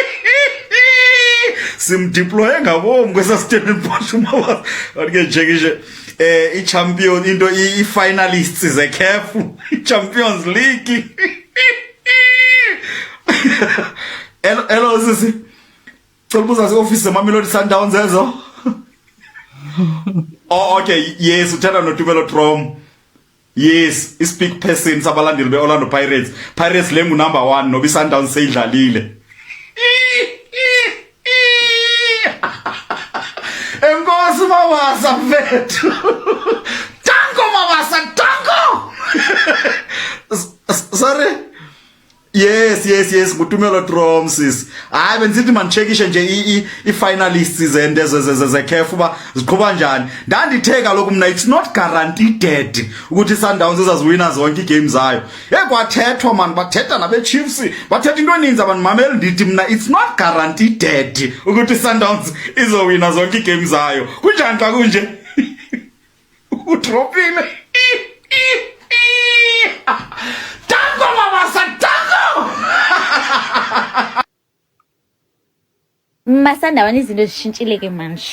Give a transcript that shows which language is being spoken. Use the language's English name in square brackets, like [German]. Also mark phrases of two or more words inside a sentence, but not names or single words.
[Xhosa] simdeploye ngabom kwesaStellenbosch umabasa wathi ke njekishe i-champion into i-finalists ze-CAF i-Champions League hello sisi cela ubuza se-office zeMamelodi Sundowns ezo [English] okay, yes, [Xhosa] uthanda noTumelo Trom. Yes, i-speak person sabalandeli be-Orlando Pirates. Pirates le number 1 noba iSundowns seyidlalile. Enkosi mabasa mfethu. Tango mabasa, tango. [English] Sorry. Yes, [Xhosa] nguTumelo Trom sis. Hayi benzithi mandichekishe nje i-finalists zende ze-CAF uba ziqhuba njani. Ndandithe kaloku mna [English] it's not guaranteed [Xhosa] ukuthi iSundowns izaziwina zonke iigame zayo. Kwathethwa man, bathetha nabe-Chiefs, bathetha into eninzi abantu mamele ndithi mna [English] it's not guaranteed [Xhosa] ukuthi iSundowns izowina zonke iigame zayo. Kunjani xa kunje? Udropile. Tango mabasa, tango! Masandawana izinto zishintshile ke manje.